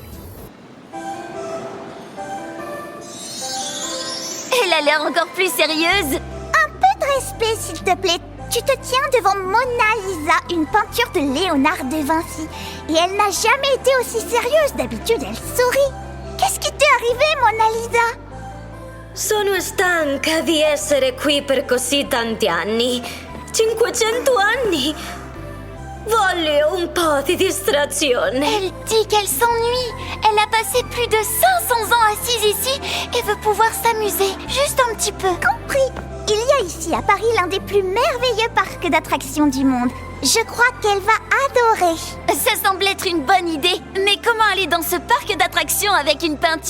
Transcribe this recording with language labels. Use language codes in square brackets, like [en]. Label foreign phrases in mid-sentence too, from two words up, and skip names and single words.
[fr] Elle a l'air encore plus sérieuse. Un peu de respect, s'il te plaît. Tu te tiens devant Mona Lisa, une peinture de Léonard de Vinci. Et elle n'a jamais été aussi sérieuse. D'habitude, elle sourit. Qu'est-ce qui t'est arrivé, Mona Lisa? [it] Sono stanca di essere qui per così tanti anni. 500 anni. Voglio un po' di distrazione. [fr] Elle dit qu'elle s'ennuie. Elle a passé plus de 500 ans assise ici et veut pouvoir s'amuser, juste un petit peu. Compris. Il y a ici à Paris l'un des plus merveilleux parcs d'attractions du monde. Je crois qu'elle va adorer. Ça semble être une bonne idée. Mais comment aller dans ce parc d'attractions avec une peinture?